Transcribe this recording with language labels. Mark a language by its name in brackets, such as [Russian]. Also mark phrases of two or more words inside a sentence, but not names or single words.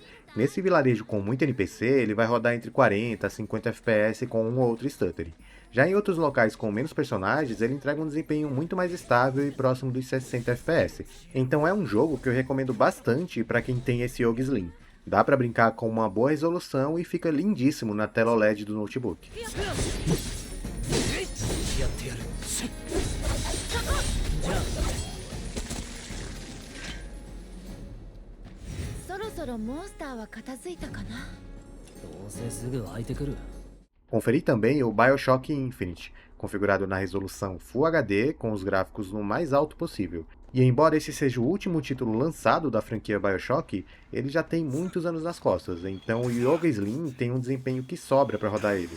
[Portuguese] Nesse vilarejo com muito NPC, ele vai rodar entre 40 a 50 FPS com um ou outro stuttering. Já em outros locais com menos personagens, ele entrega um desempenho muito mais estável e próximo dos 60 FPS. Então é um jogo que eu recomendo bastante para quem tem esse Yoga Slim. Dá para brincar com uma boa resolução e fica lindíssimo na tela OLED do notebook. [Japanese] そろそろモンスターは片付いたかな。どうせすぐ湧いてくる。 [Portuguese] Conferi também o BioShock Infinite, configurado na resolução [English] Full HD [Portuguese] com os gráficos no mais alto possível. E embora esse seja o último título lançado da franquia BioShock, ele já tem muitos anos nas costas, então o Yoga Slim tem um desempenho que sobra para rodar ele.